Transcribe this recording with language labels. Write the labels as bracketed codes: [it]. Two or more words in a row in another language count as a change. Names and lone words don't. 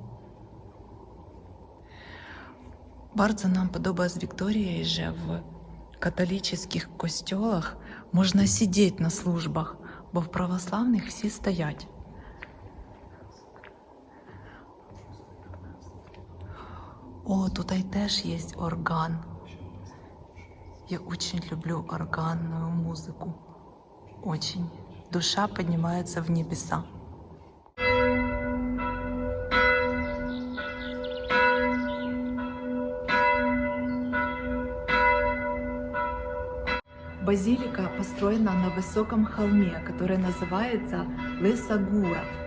[pl] Bardzo nam podoba z Wiktoriей, że w katolickich kościołach można siedzieć na służbach, bo w prawosławnych [uk] всі стоять. О, [pl] tutaj też jest organ. [ru] Я очень люблю органную музыку. Очень. Душа поднимается в небеса. Базилика построена на высоком холме, который называется Лиса Гура.